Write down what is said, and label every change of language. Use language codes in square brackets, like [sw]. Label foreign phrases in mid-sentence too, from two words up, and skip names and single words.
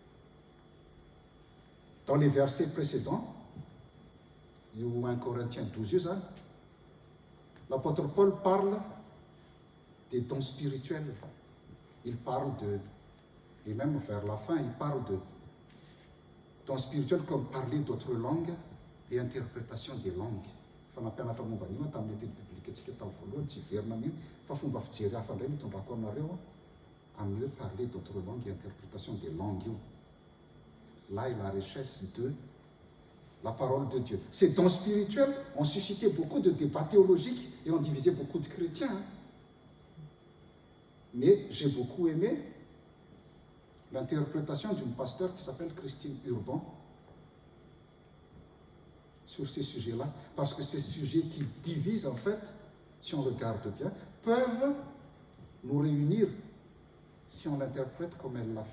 [fr] Dans les versets précédents, il y a 1 Corinthiens 12, l'apôtre Paul parle des dons spirituels. Il parle et même vers la fin, il parle de dons spirituels comme parler d'autres langues et interprétation des langues. [mg] Fanampianatra momba an'io tamin'ny [fr] étude biblique [mg] antsika tamin'ny voalohany tsy verina an'io fa fomba fijery hafa indray mitondrako aminareo amin'ny hoe [fr] parler d'autres langues et interprétation des langues [mg] io. [fr] Là est la richesse de la parole de Dieu. Ces dons spirituels ont suscité beaucoup de débats théologiques et ont divisé beaucoup de chrétiens. Hein. Mais j'ai beaucoup aimé l'interprétation d'une pasteur qui s'appelle Christine Urban sur ces sujets-là, parce que ces sujets qui divisent, en fait, si on regarde bien, peuvent nous réunir si on l'interprète comme elle l'a fait.